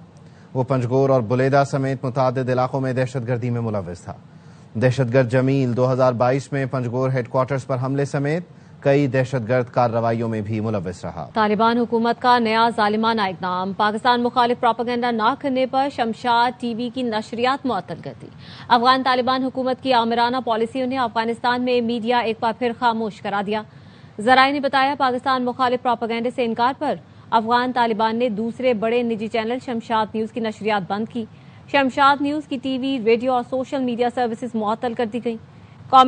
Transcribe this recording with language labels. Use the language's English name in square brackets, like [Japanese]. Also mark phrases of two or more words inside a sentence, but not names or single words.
[Urdu] وہ پنجگور اور بلیدہ سمیت متعدد علاقوں میں دہشت گردی میں ملوث تھا. دہشت گرد جمیل 2022 میں پنجگور ہیڈ کوارٹرز پر حملے سمیت کئی دہشت گرد کارروائیوں میں بھی ملوث رہا. طالبان حکومت کا نیا ظالمانہ اقدام. پاکستان مخالف پروپیگنڈا نہ کرنے پر شمشاد TV کی نشریات معطل کر دی. افغان طالبان حکومت کی آمرانہ پالیسیوں نے افغانستان میں میڈیا ایک بار پھر خاموش کرا دیا. ذرائع نے بتایا پاکستان مخالف پروپیگنڈے سے انکار پر افغان طالبان نے دوسرے بڑے نجی چینل شمشاد نیوز کی نشریات بند کی. شمشاد نیوز کی TV، ریڈیو اور سوشل میڈیا سروسز معطل کر دی گئی.